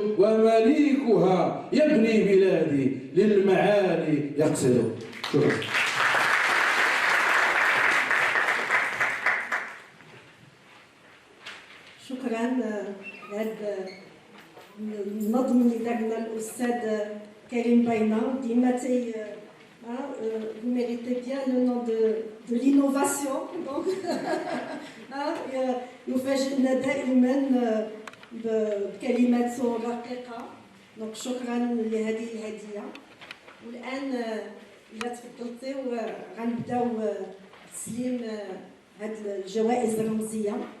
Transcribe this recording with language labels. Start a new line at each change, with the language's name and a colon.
Arabic: ومليكها يبني بلادي للمعالي يقصد. شكرا. شكرا لهذا النظم اللي دارنا الاستاذ كريم باينه. ديما
French: vous méritez bien le nom de l'innovation. Donc
Arabic: يفاجئنا دائما بكلمات رقيقه. دونك شكرا لهذه الهديه. والان اذا تفضلتي غنبداو تسليم هذه الجوائز الرمزيه.